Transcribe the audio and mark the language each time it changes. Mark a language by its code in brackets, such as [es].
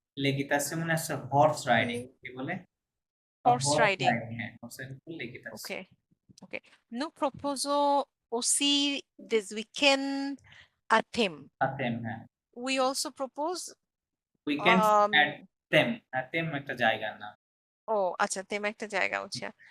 [bn] লেকিটাসিয়ন মানে হচ্ছে horse riding, কি বলে [en] Horse riding. [bn] হ্যাঁ horse riding লেকিটাসিয়ন। [en] Okay. [fr] Nous proposons aussi des week-ends à thème. [bn] আতেম, হ্যাঁ [en] We also propose [bn] উইকেন্ডস এট তেম, তেম একটা জায়গার নাম। আচ্ছা, theme একটা জায়গা হচ্ছে।